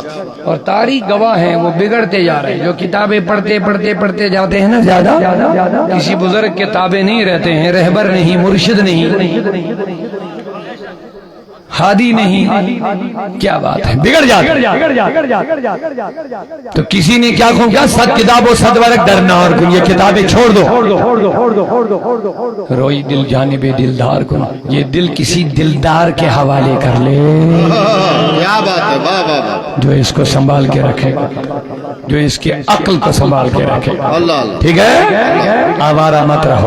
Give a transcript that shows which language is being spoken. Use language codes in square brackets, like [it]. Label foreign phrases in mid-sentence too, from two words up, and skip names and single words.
[ur] اور تاریخ گواہ ہیں، وہ بگڑتے جا رہے ہیں۔ جو کتابیں پڑھتے پڑھتے پڑھتے جاتے ہیں نا زیادہ، کسی بزرگ کے تابع نہیں رہتے ہیں، رہبر نہیں، مرشد نہیں، ہادی نہیں، کیا بات ہے، بگڑ جاتے ہیں۔ تو کسی نے کیا کہا، [fa] صد کتاب و صد ورق در نار کن، [ur] یہ کتابیں چھوڑ دو، [fa] روئی دل جانب دلدار کن، [ur] یہ دل کسی دلدار کے حوالے کر لے، کیا بات ہے، واہ واہ واہ، جو اس کو سنبھال کے رکھے، جو اس کی عقل کو سنبھال کے رکھے۔ اللہ اللہ۔ ٹھیک ہے، آوارہ مت رہو۔